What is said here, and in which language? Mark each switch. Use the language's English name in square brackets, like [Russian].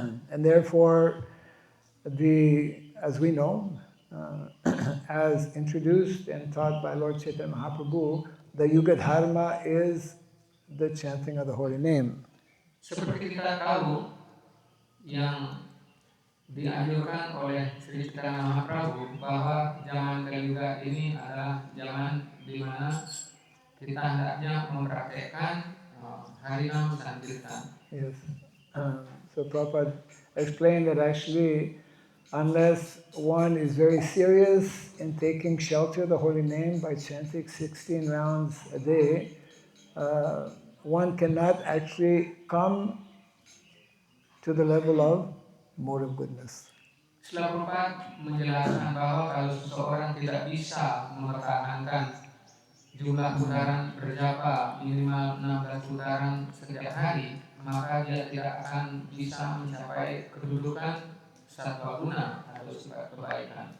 [English] And therefore, as we know, as introduced and taught by Lord Chaitanya Mahaprabhu, the Yuga Dharma is the chanting of the holy name. [Indonesian] Seperti kita tahu, yang dianjurkan oleh Sri Chaitanya Mahaprabhu bahwa zaman Kali Yuga ini adalah zaman di mana kita hendaknya mempraktekkan Harinam Sankirtan. [English] Yes. So Prabhupada explained that actually, unless one is very serious in taking shelter of the holy name by chanting 16 rounds a day, one cannot actually come to the level of mode of goodness. [Indonesian] Srila Prabhupada menjelaskan bahwa kalau seseorang tidak bisa mempertahankan jumlah putaran berjapa minimal 16 putaran setiap hari, maka dia tidak akan bisa mencapai kedudukan sattva guna atau sifat kebaikan.